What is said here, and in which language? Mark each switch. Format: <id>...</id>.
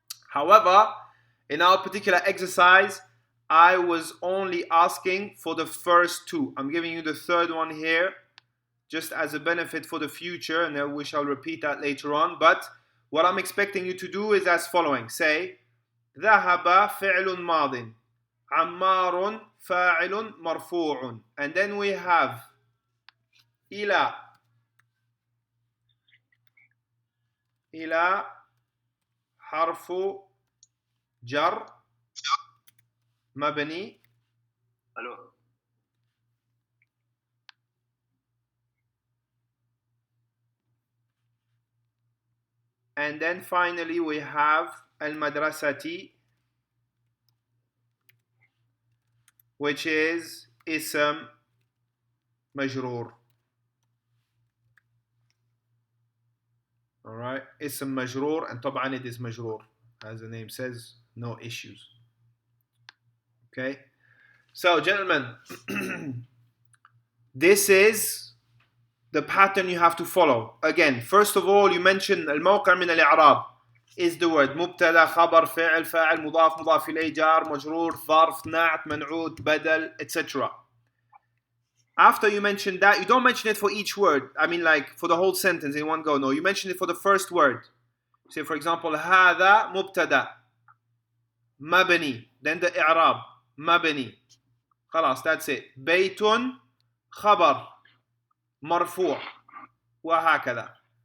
<en>However, in our particular exercise, I was only asking for the first two. I'm giving you the third one here, just as a benefit for the future, and then we shall repeat that later on. But what I'm expecting you to do is as following. Say,</en> <ar>ذهب فعل ماض عمار فاعل مرفوع.</ar> <en>And then we have إلى حرف جر مبني. Hello. And then finally we have المدرسة, which is اسم مجرور. All right, اسم مجرور, and طبعا it is مجرور, as the name says, no issues. Okay, so gentlemen, this is the pattern you have to follow. Again, first of all, you mentioned الموقع من الإعراب is the word مبتدا خبر فعل فاعل مضاف مضاف إليه جار مجرور ظرف نعت منعوت بدل, etc. After you mention that, you don't mention it for each word. I mean, like for the whole sentence in one go. No, you mention it for the first word. Say, for example,</en> <ar>هذا مبتدا مبني.</ar> <en>Then the إعراب مبني. خلاص, that's it.</en> <ar>بيت خبر مرفوع وهكذا.</ar>